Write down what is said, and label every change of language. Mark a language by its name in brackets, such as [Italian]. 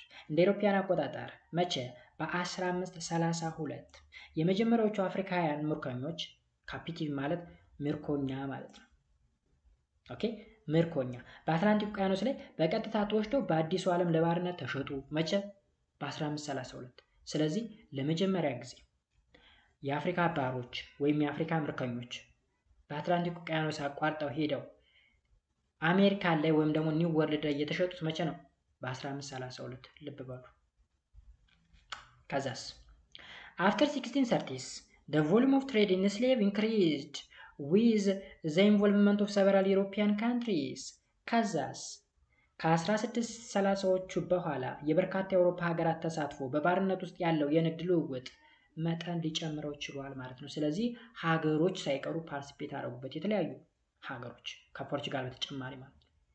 [Amharic] እንደ አውሮፓውያን አቆጣጠር መቼ? በ1532 የመጀመሪያዎቹ አፍሪካውያን ምርኮኞች፣ ካፒቲቭ ማለት ምርኮኛ ማለት ነው። ኦኬ ምርኮኛ በአትላንቲክ ውቅያኖስ ላይ በቀጥታ ተወስደው በአዲሱ ዓለም ለባርነት ተሸጡ። መቼ? በ1532። ስለዚህ ለመጀመሪያ ጊዜ የአፍሪካ ባሮች ወይም የአፍሪካ ምርኮኞች በአትላንቲክ ውቅያኖስ አቋርጠው ሄደው አሜሪካ ላይ ወይም ደግሞ ኒው ወርልድ ላይ የተሸጡት መቼ ነው? በ1532 ልብ በሉ። ከዛስ [English] after 1630s the volume of trade in slave increased with the involvement of several European countries. [Amharic] ከዛስ ከ1630ዎቹ በኋላ የበርካታ የአውሮፓ ሀገራት ተሳትፎ በባርነት ውስጥ ያለው የንግድ ልውውጥ መጠን ሊጨምረው ችሏል ማለት ነው። ስለዚህ ሀገሮች ሳይቀሩ ፓርቲሲፔት አደረጉበት፣ የተለያዩ ሀገሮች ከፖርቹጋል በተጨማሪ ማለት ነው።